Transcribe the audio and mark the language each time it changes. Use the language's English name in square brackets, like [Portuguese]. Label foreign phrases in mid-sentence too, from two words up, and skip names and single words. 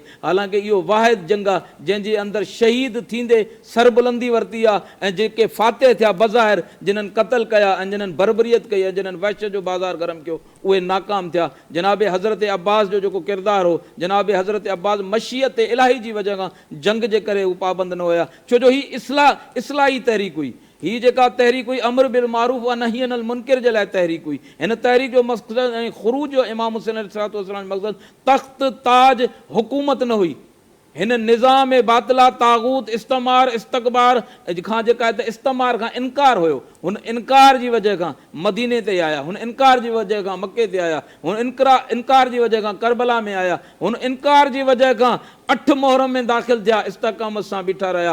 [Sindhi] हालांकि इहो वाहिद जंग आहे जंहिंजे अंदरि शहीद थींदे सरबुलंदी वरिती आहे ऐं जेके फातिह थिया बज़ाहिर, जिन्हनि क़तल कया ऐं जिन्हनि बरबरियत कई ऐं जिन्हनि वहश जो बाज़ार गरम कयो, उहे नाकाम थिया। जनाब हज़रत अब्बास जो जेको किरदारु हो, जनाब हज़रत अब्बास मशीयत इलाही जी वजह खां जंग जे करे उहे पाबंद न हुया, छो जो ही इस्लाही तहरीक हुई। ही जेका तहरीक हुई [Arabic] أمر بالمعروف ونهي عن المنكر [Sindhi] जे लाइ तहरीक हुई। हिन तहरीक जो मक़सदु ऐं ख़ुरूज जो इमाम हुसैन [Arabic] عليه الصلاة والسلام [Sindhi] जो मक़सदु तख़्त ताज हुकूमत न हुई, हिन निज़ाम बातिला तागूत इस्तेमार इस्तकबार खां जेका आहे त इस्तेमार खां इनकार हुयो। हुन इनकार जी वजह खां मदीने ते आया, हुन इनकार जी वजह खां मके ते आया, हुन इनकार जी वजह खां करबला में आया, हुन इनकार जी वजह खां 8 मुहर्रम में दाख़िल थिया, इस्तक़ामत सां बीठा रहिया।